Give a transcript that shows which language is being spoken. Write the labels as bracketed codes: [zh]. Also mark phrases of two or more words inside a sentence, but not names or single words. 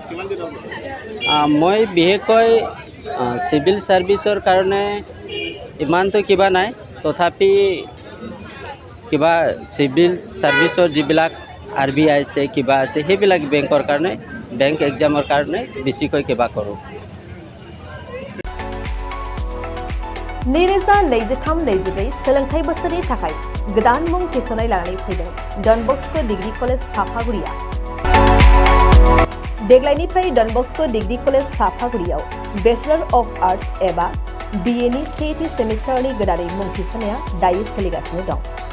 [as] মই বিশেষকৈ চিভিল ছাৰ্ভিচৰ কাৰণে ইমানটো কিবা নাই, তথাপি কিবা চিভিল ছাৰ্ভিচৰ যিবিলাক RBI আছে, কিবা আছে, সেইবিলাক বেংকৰ কাৰণে, বেংক এক্সামৰ কাৰণে বেছিকৈ কিবা কৰোঁ। [brx] नैरोजा 23-24 सोलोंथाइ बोसोरनि थाखाय गोदान मुं थिसननाय लानानै फैदों डन बस्क' डिग्री कलेज साफागुरिया। देग्लायनिफ्राय डन बस्क' डिग्री कलेज साफागुरियाव [en] Bachelor of Arts [brx] एबा BA नि सेथि सेमिस्टारनि गोदानै मुं थिसननाया दायो सोलिगासिनो दं।